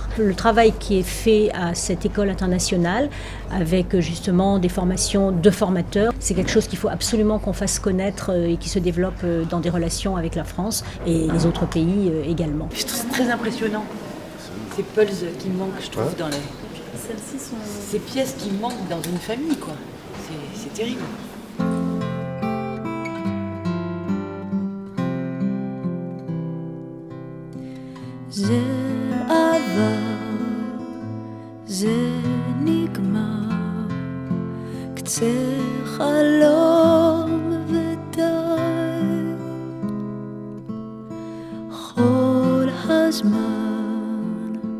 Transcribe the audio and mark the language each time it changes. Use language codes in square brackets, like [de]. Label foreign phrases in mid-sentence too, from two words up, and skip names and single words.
[fr] Le travail qui est fait à cette école internationale, avec justement des formations de formateurs, c'est quelque chose qu'il faut absolument qu'on fasse connaître et qui se développe dans des relations avec la France et les autres pays également. C'est très impressionnant. Ces pulses qui manquent, je trouve, dans les... Celles-ci sont... Ces pièces qui manquent dans une famille, quoi. C'est terrible. [he] זה עבר, זה נגמר, קצה חלום ודי, כל הזמן